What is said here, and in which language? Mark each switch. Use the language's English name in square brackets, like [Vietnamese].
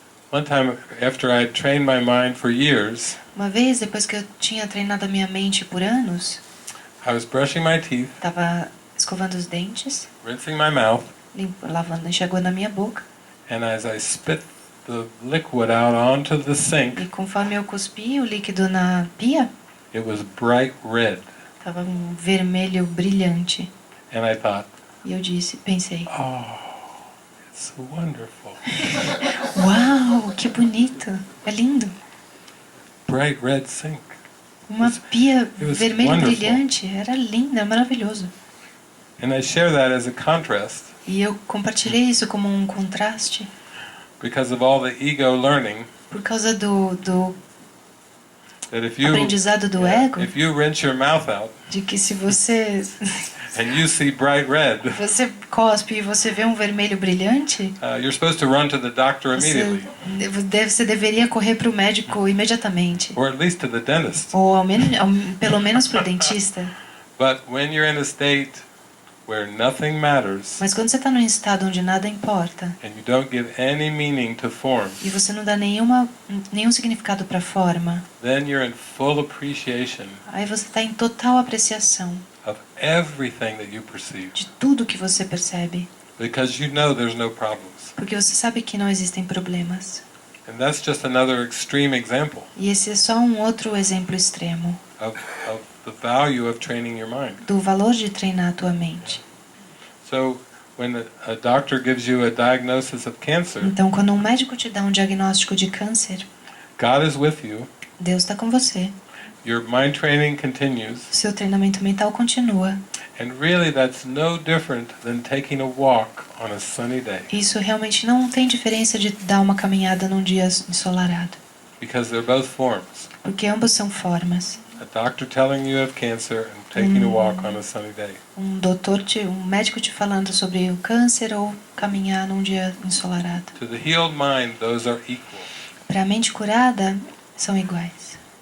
[English] One time, after I had trained my mind for years, [Portuguese] Uma vez, depois que eu tinha treinado a minha mente por anos, [English] I was brushing my teeth, [Portuguese] estava escovando os dentes, [English] rinsing my mouth, [Portuguese] lavando, enxaguando a minha boca, [English] and as I spit the liquid out onto the sink, [Portuguese] e conforme eu cuspi o líquido na pia, [English] it was bright red. [Portuguese] estava um vermelho brilhante. [English] And I thought, [Portuguese] E eu pensei, [English] oh, it's wonderful. [Portuguese] uau, que bonito, é lindo. [English] Bright red sink. [Portuguese] Uma pia [English] it was [Portuguese] vermelho [English] wonderful. [Portuguese] brilhante, era lindo, era maravilhoso. [English] And I share that as a contrast [Portuguese] E eu compartilhei isso como um contraste [English] because of all the ego learning [Portuguese] por causa do [English] that if you [Portuguese] aprendizado do ego, [English] if you rinse your mouth out [Portuguese] de que se você [English] and you see bright red, [Portuguese] você cospe e você vê um vermelho brilhante, [English] you're supposed to run to the doctor immediately, [Portuguese] você deveria correr para o médico imediatamente, [English] or at least to the dentist. [Portuguese] ou pelo menos para o dentista. [English] But when you're in a state where nothing matters [Portuguese] Mas quando você está num estado onde nada importa [English] and you don't give any meaning to form, [Portuguese] e você não dá nenhum significado para a forma, [English] then you're in full appreciation [Portuguese] aí você está em total apreciação [English] of everything that you perceive, [Portuguese] de tudo que você percebe, [English] because you know there's no problems. [Portuguese] porque você sabe que não existem problemas. [English] And that's just another extreme example [Portuguese] E esse é só um outro exemplo extremo [English] of the value of training your mind. [Portuguese] do valor de treinar a tua mente. [English] So when a doctor gives you a diagnosis of cancer, [Portuguese] Então, quando um médico te dá um diagnóstico de câncer, [English] God is with you, [Portuguese] Deus está com você. [English] your mind training continues, [Portuguese] Seu treinamento mental continua. [English] and really that's no different than taking a walk on a sunny day, [Portuguese] Isso realmente não tem diferença de dar uma caminhada num dia ensolarado, [English] because they're both forms. [Portuguese] porque ambos são formas. [English] A doctor telling you have cancer and taking a walk on a sunny day. [Portuguese] Um médico te falando sobre o câncer ou caminhar num dia ensolarado. [English] To the healed mind, those are equal. [Portuguese] Para a mente curada, são iguais.